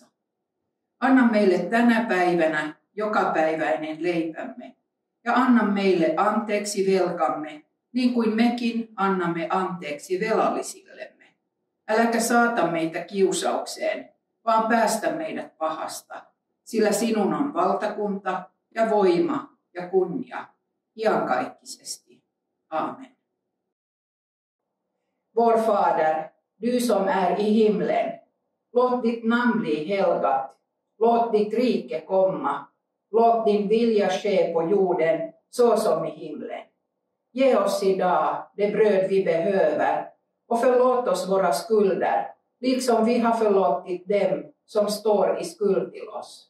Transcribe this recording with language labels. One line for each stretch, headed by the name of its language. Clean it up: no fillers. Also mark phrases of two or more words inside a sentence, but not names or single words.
Finnish: Anna meille tänä päivänä jokapäiväinen leipämme, ja anna meille anteeksi velkamme, niin kuin mekin annamme anteeksi velallisillemme. Äläkä saata meitä kiusaukseen, vaan päästä meidät pahasta, sillä sinun on valtakunta ja voima ja kunnia iankaikkisesti. Amen.
Swedish: Vår Fader, du som är i himlen, låt ditt namn bli helgat, låt ditt rike komma, låt din vilja ske på jorden så som i himlen. Ge oss idag det bröd vi behöver och förlåt oss våra skulder, liksom vi har förlåtit dem som står i skuld till oss.